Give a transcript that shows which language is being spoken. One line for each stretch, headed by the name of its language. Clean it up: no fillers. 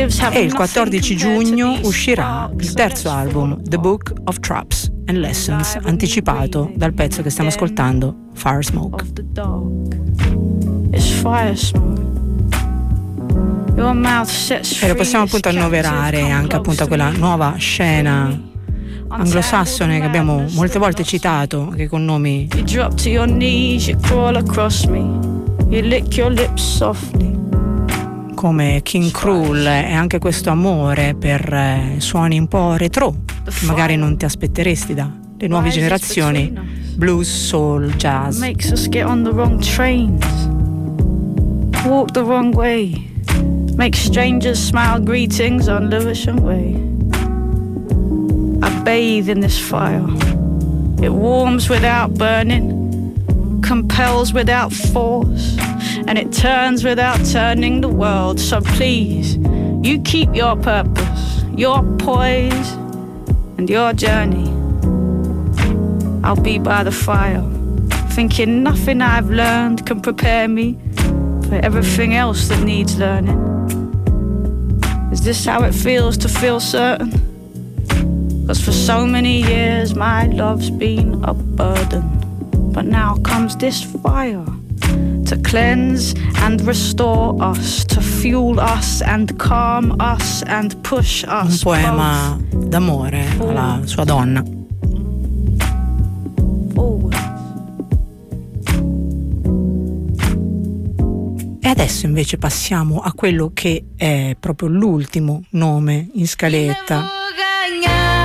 Italian: E il 14 giugno uscirà il terzo album, The Book of Traps and Lessons, anticipato dal pezzo che stiamo ascoltando, Fire Smoke. E lo possiamo appunto annoverare anche appunto a quella nuova scena anglosassone che abbiamo molte volte citato, anche con nomi.
English: You drop to your knees, you crawl across me, you lick your lips softly.
Italian: Come King Cruel, e anche questo amore per suoni un po' retro che magari non ti aspetteresti dalle nuove generazioni, blues, soul, jazz.
English: Makes us get on the wrong trains, walk the wrong way, make strangers smile greetings on Lewisham Way. I bathe in this fire, it warms without burning, compels without force, and it turns without turning the world. So please, you keep your purpose, your poise, and your journey. I'll be by the fire, thinking nothing I've learned can prepare me for everything else that needs learning. Is this how it feels to feel certain? 'Cause for so many years my love's been a burden. But now comes this fire to cleanse and restore us, to fuel us and calm us and push us.
Italian: Un poema d'amore alla sua donna. E adesso invece passiamo a quello che è proprio l'ultimo nome in scaletta.